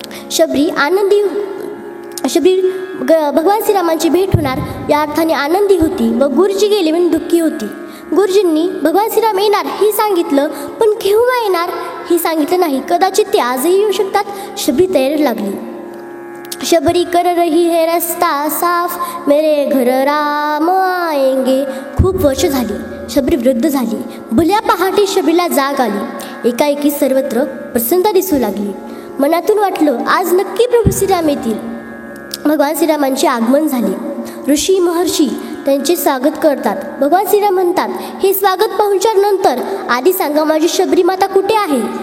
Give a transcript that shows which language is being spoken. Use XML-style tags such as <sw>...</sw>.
<mr>शबरी भगवान श्रीरामांची भेट होणार या अर्थाने आनंदी होती व गुरुजी गेले म्हणून दुःखी होती. गुरुजींनी भगवान श्रीराम येणार हे सांगितलं, पण केव्हा येणार हे सांगितलं नाही. कदाचित ते आजही येऊ शकतात. शबरी तयारी लागली.</mr> <hi>शबरी कर रही है रस्ता साफ, मेरे घर राम आएंगे.</hi> <mr>खूप वर्ष झाली. शबरी वृद्ध झाली. भल्या पहाटे शबरीला जाग आली. एकाएकी सर्वत्र प्रसन्नता दिसू लागली. मनातून वाटलं, आज नक्की प्रभू श्रीराम येतील. भगवान श्रीरामांचे आगमन झाले. ऋषी महर्षी त्यांचे स्वागत करतात. भगवान श्रीराम म्हणतात, हे स्वागत पाहुणचारनंतर आधी सांगा माझी शबरी माता कुठे आहे.</mr>